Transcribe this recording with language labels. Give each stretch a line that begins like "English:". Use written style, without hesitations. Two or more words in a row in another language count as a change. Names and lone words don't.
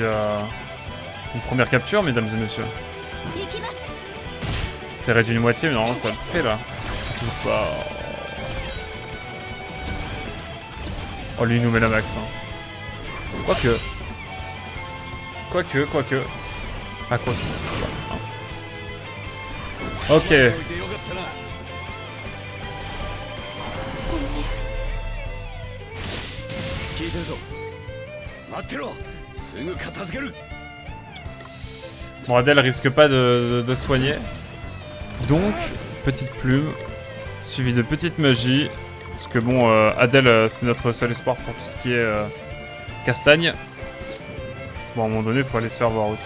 French: une première capture, mesdames et messieurs. C'est réduit d'une moitié, mais normalement ça le fait là. C'est toujours pas... Oh, lui il nous met la max. Hein. Quoique. Ah, quoique. Ok.
Japanese: 聞いてるぞ。待ってろ。すぐ片付ける。
French: Bon, Adèle risque pas de soigner. Donc, petite plume, suivi de petite magie. Parce que bon, Adèle, c'est notre seul espoir pour tout ce qui est castagne. Bon, à un moment donné, il faut aller se faire voir aussi.